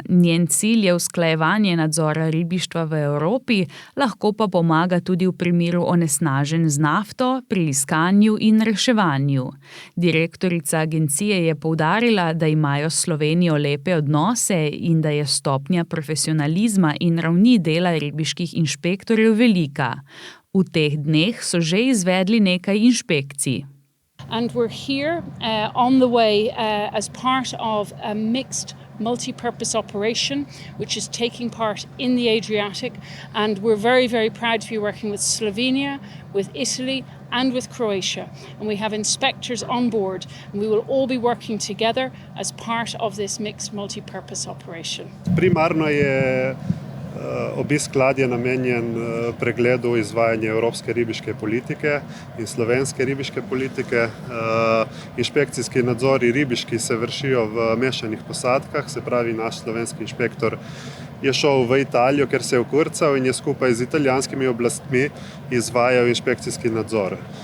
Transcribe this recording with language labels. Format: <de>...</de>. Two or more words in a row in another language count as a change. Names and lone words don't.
<sl>Njen cilj je usklajevanje nadzora ribištva v Evropi, lahko pa pomaga tudi v primeru onesnaženj z nafto, pri iskanju in reševanju. Direktorica agencije je poudarila, da imajo s Slovenijo lepe odnose in da je stopnja profesionalizma in ravni dela ribiških inšpektorjev velika. V teh dneh so že izvedli nekaj inšpekcij.</sl> <en>And we're here on the way as part of a mixed multi-purpose operation which is taking part in the Adriatic, and we're very, very proud to be working with Slovenia, with Italy and with Croatia, and we have inspectors on board and we will all be working together as part of this mixed multi-purpose operation.</en> <sl>Primarno je obisk ladje namenjen pregledu izvajanja evropske ribiške politike in slovenske ribiške politike. Inšpekcijski nadzori ribiški se vršijo v mešanih posadkah, se pravi naš slovenski inšpektor je šel v Italijo, ker se je vkurcal in je skupaj z italijanskimi oblastmi izvajal inšpekcijski nadzor.</sl>